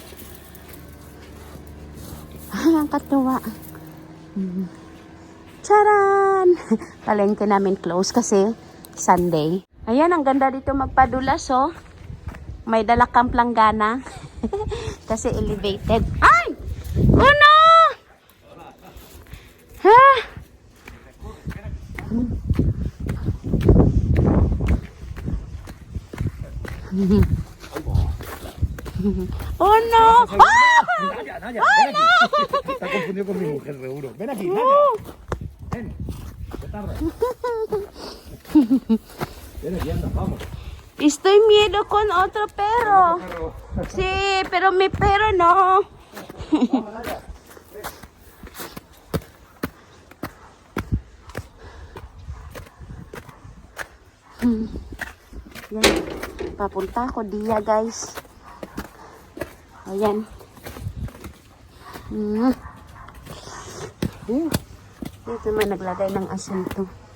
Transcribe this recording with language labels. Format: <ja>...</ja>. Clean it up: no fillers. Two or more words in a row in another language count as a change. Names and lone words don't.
<tl>Ay, ang katuwa. Charan! Palengke namin close kasi Sunday. Ayan, ang ganda dito magpadulas, May dala kang planggana. Kasi elevated. Ay!</tl> <en>Oh no! Ha? Oh no!</en> <es>Nadia, ven aquí. Está confundido con mi mujer, seguro. Ven aquí, Nadia. Ven. Petarda. Ven aquí, anda, vamos. Estoy miedo con otro perro. Sí, pero mi perro no. Vamos, Nadia.</es> <tl>Yan. Papunta ako Dia, guys. Ayan. Dito naman naglagay ng asinto.</tl>